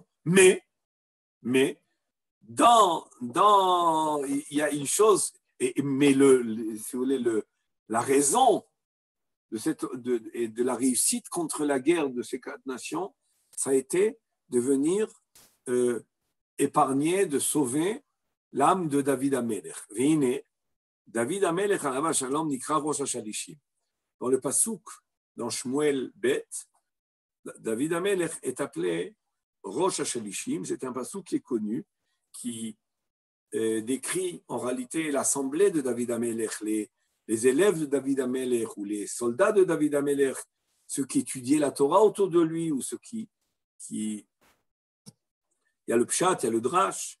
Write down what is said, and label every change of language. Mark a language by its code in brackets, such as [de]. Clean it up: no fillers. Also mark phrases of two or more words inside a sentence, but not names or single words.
[fr] Mais, il y a une chose, mais si vous voulez, la raison de la réussite contre la guerre de ces quatre nations, ça a été de venir épargner, de sauver l'âme de David Amelech. [he] ועיין, דוד המלך, עליו השלום, נקרא ראש השלישים. [fr] Dans le Pasuk, dans Shmuel Bet, David Amelech est appelé [he] ראש השלישים. [fr] C'est un Pasuk qui est connu, qui décrit en réalité l'assemblée de David Amelech, les élèves de David Amelech ou les soldats de David Amelech, ceux qui étudiaient la Torah autour de lui ou ceux qui il y a le Pshat, il y a le Drash.